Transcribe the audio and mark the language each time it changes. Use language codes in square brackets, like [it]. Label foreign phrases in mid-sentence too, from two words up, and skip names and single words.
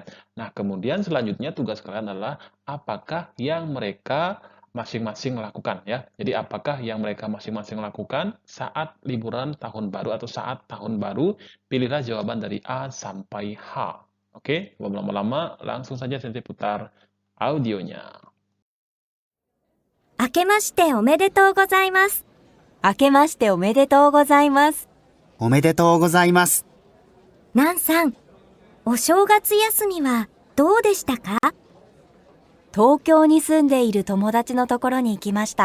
[id] Nah, kemudian selanjutnya tugas kalian adalah apakah yang mereka masing-masing lakukan, ya. Jadi apakah yang mereka masing-masing lakukan saat liburan tahun baru atau saat tahun baru? Pilihlah jawaban dari A sampai H. Oke, belum lama-lama, langsung saja Sensei putar audionya. [ja] 明けましておめでとうございます。明けましておめでとうございます。おめでとうございます。ナンさん、お正月休みはどうでしたか？東京に住んでいる友達のところに行きました。